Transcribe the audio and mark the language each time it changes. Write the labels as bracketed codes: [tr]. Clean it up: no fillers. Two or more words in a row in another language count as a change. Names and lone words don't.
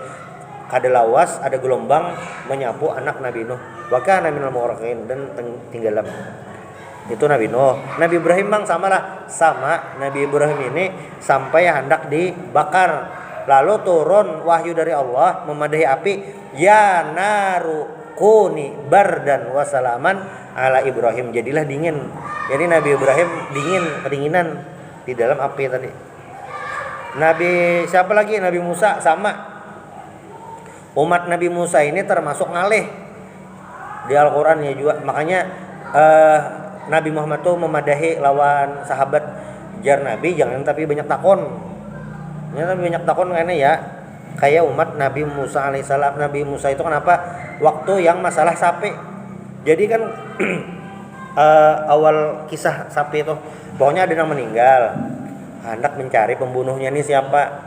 [bjn] Ada lawas, ada gelombang menyapu anak Nabi Nuh. [ar] وكان من المغرقين, dan tenggelam. [bjn] Itu Nabi Nuh. Nabi Ibrahim bang sama Nabi Ibrahim ini sampai hendak dibakar. Lalu turun wahyu dari Allah memadahi api, [ar] يا نار كوني بردا وسلاما على إبراهيم. [bjn] Jadilah dingin. Jadi Nabi Ibrahim kedinginan di dalam api tadi. Nabi siapa lagi? Nabi Musa sama. Umat Nabi Musa ini termasuk ngalih di Al-Quran ya juga. Makanya Nabi Muhammad tuh memadahi lawan sahabat, jar Nabi jangan tapi banyak takon. Ya, tapi banyak takon karena ya kayak umat Nabi Musa alaihissalam. Nabi Musa itu kenapa waktu yang masalah sapi. Jadi kan awal kisah sapi itu pokoknya ada yang meninggal, hendak mencari pembunuhnya ini siapa.